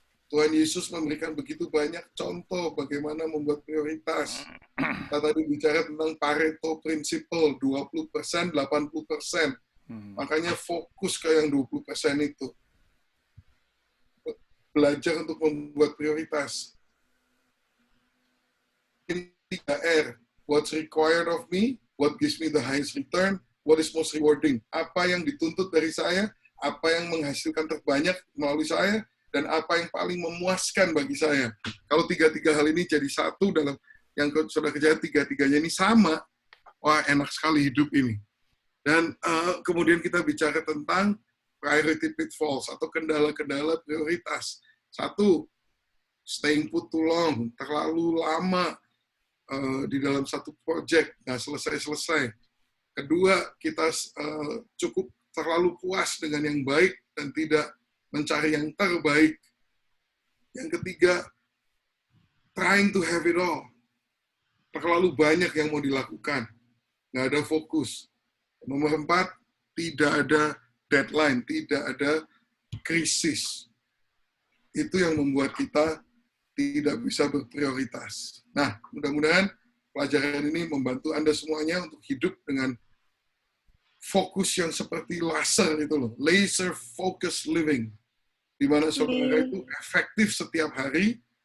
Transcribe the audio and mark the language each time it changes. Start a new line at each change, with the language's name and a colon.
Indonesian: Tuhan Yesus memberikan begitu banyak contoh bagaimana membuat prioritas. Kita tadi bicara tentang Pareto Principle, 20%, 80%. Makanya fokus ke yang 20% itu. Belajar untuk membuat prioritas. Ini 3R.
English: What's required of me, what gives me the highest return, what is most rewarding.
Indonesian: Apa yang dituntut dari saya, apa yang menghasilkan terbanyak melalui saya, dan apa yang paling memuaskan bagi saya. Kalau 3 hal ini jadi satu dalam yang sudah kerja 3-3-nya ini sama, wah enak sekali hidup ini. Dan kemudian kita bicara tentang priority pitfalls atau kendala-kendala prioritas. 1, staying put too long, terlalu lama di dalam satu project, nggak selesai-selesai. 2, kita cukup terlalu puas dengan yang baik dan tidak mencari yang terbaik. Yang 3, trying to have it all. Terlalu banyak yang mau dilakukan. Nggak ada fokus. Nomor 4, tidak ada deadline, tidak ada krisis. Itu yang membuat kita tidak bisa berprioritas. Nah, mudah-mudahan pelajaran ini membantu Anda semuanya untuk hidup dengan fokus yang seperti laser itu loh, laser focus living, di mana saudara itu efektif setiap hari,